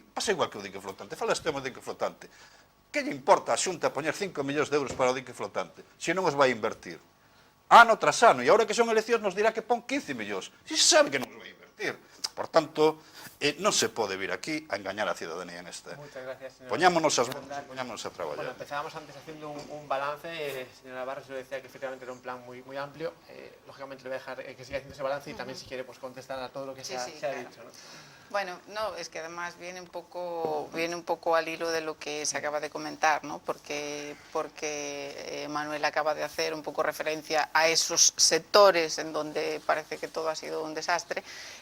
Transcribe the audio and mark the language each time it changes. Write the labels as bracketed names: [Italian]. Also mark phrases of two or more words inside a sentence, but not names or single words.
[Galician] Pasa igual que o dique flotante. Fala este tema do dique flotante. Que lle importa a Xunta poñer 5 millóns de euros para o dique flotante se non os vai invertir? Ano tras ano. E agora que son eleccións nos dirá que pon 15 millóns. Se sabe que non os vai invertir. Por tanto, non se pode vir aquí a engañar a cidadanía nesta. Poñámonos as manos e poñámonos a traballar. [Spanish] Bueno, empezábamos antes haciendo un balance. Señora Barros lo decía que efectivamente era un plan muy amplio. Lógicamente le voy a dejar que siga haciendo ese balance y también si quiere pues contestar a todo lo que se ha dicho, ¿no? Bueno, no, es que además viene un poco al hilo de lo que se acaba de comentar, ¿no? Porque Manuel acaba de hacer un poco referencia a esos sectores en donde parece que todo ha sido un desastre.